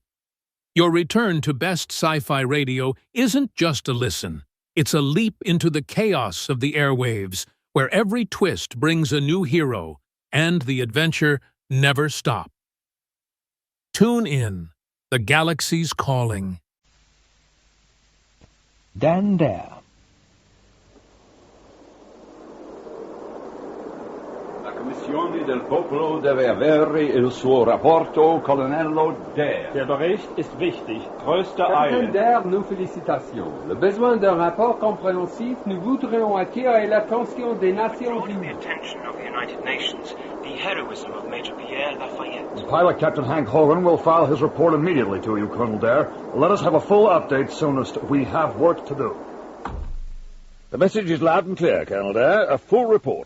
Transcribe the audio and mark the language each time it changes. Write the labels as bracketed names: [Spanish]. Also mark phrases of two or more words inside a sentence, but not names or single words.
[English] Your return to Best Sci-Fi Radio isn't just a listen. It's a leap into the chaos of the airwaves, where every twist brings a new hero, and the adventure never stops. Tune in. The galaxy's calling. Dan Dare. [Italian] La Commissione del Popolo deve avere il suo rapporto, Colonnello Dare. [German] Der Bericht ist wichtig. Größte [French] Capitaine [German] Eile. [French] Dare, nos félicitations. Le besoin d'un rapport compréhensif, nous voudrions attirer l'attention des Nations [English] Drawing the [French] Unies. [English] attention of the United Nations, the heroism of Major Pierre Lafayette. Pilot Captain Hank Hogan will file his report immediately to you, Colonel Dare. Let us have a full update soonest. We have work to do. The message is loud and clear, Colonel Dare. A full report.